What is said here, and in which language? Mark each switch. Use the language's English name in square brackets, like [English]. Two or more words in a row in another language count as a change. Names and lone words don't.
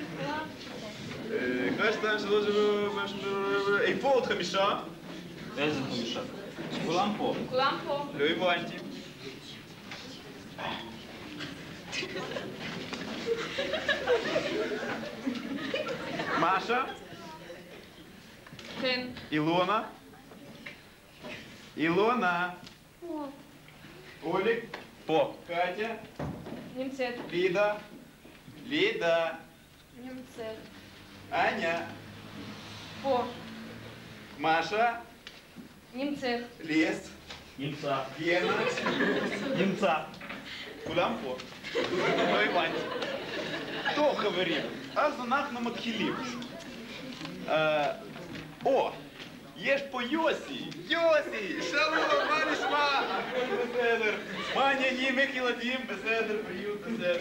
[Hebrew] אחד, שתיים, שלוש, איפה עוד חמישה? איזה חמישה? כולם פה. כולם פה. לא הבנתי. Маша? כן. Илона? Илона? Олег? По. Катя? נמצאת. Лида? Лида? נמצאת. Аня? פה. Маша? נמצאת. Лес? Немца. Гена? Немца. כולם פה. לא הבנתי. טוב חברים, אז אנחנו מתחילים. יש פה יוסי. יוסי, שלום, מה נשמע? הכל בסדר. מה העניינים, איך ילדים? בסדר, בריאות בסדר.